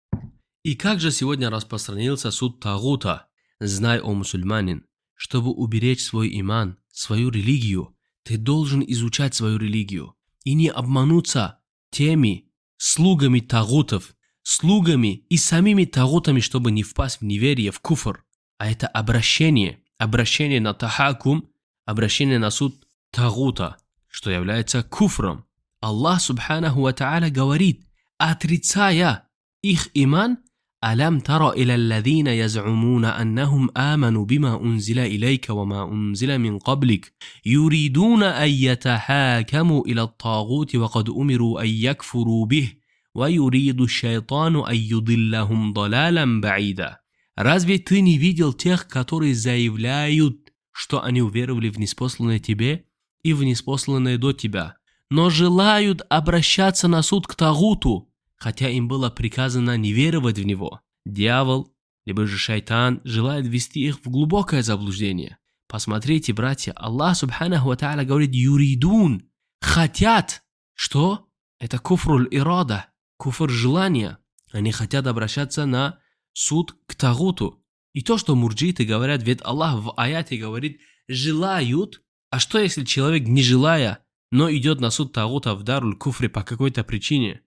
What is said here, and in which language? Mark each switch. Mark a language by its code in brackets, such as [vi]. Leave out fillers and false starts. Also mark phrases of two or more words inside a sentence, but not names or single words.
[ru] И как же сегодня распространился суд тагута? Знай, о мусульманин, чтобы уберечь свой иман, свою религию, ты должен изучать свою религию и не обмануться теми слугами тагутов, слугами и самими тагутами, чтобы не впасть в неверие, в куфр. А это обращение на тахакум, обращение на суд тагута, что является куфром. Аллах [ar] سبحانه وتعالى [ru] говорит, отрицая их иман: [ar] «ألم تر إلى الذين يزعمون أنهم آمنوا بما أنزل إليك وما أنزل من قبلك يريدون أن يتحاكموا إلى الطاغوت وقد أمروا أن يكفروا به. وَيُرِيدُ الشَّيْطَانُ أَن يُضِلَّهُمْ ضَلَالًا بَعِيدًا». [ru] Разве ты не видел тех, которые заявляют, что они уверовали в ниспосланное тебе и в ниспосланное до тебя, но желают обращаться на суд к тагуту, хотя им было приказано не веровать в него? Дьявол, либо же шайтан, желает ввести их в глубокое заблуждение. Посмотрите, братья, Аллах [ar] سبحانه وتعالى [ru] говорит: «Юридун» – хотят. Что? Это [ar] كفر الإرادة. [ru] Куфр желания. Они хотят обращаться на суд к тагуту. И то, что мурджиты говорят, ведь Аллах в аяте говорит «желают». А что, если человек, не желая, но идет на суд тагута в [ar] دار الكفر [ru] по какой-то причине?